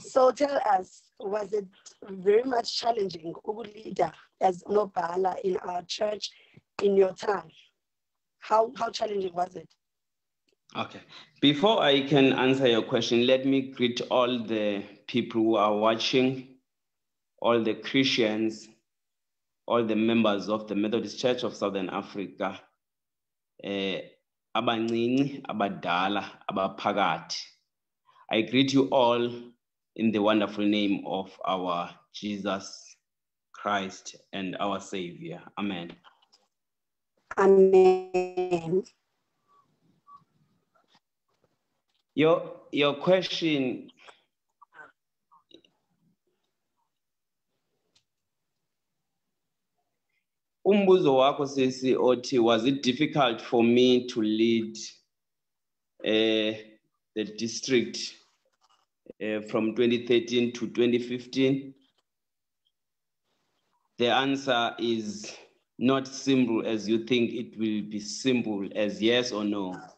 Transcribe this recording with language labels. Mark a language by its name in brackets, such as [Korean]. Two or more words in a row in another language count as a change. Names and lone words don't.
[English] So tell us, was it very much challenging leader as Nobala in our church in your time? How challenging was it? Okay. Before I can answer your question, let me greet all the people who are watching, all the Christians, all the members of the Methodist Church of Southern Africa, [Xhosa] abancinci, abadala, abaphakathi. [English] I greet you all in the wonderful name of our Jesus Christ and our Savior. Amen. Amen. Your question, [Xhosa] umbuzo wako sisi othi, [English] was it difficult for me to lead the district from 2013 to 2015? The answer is not simple as you think it will be simple as yes or no.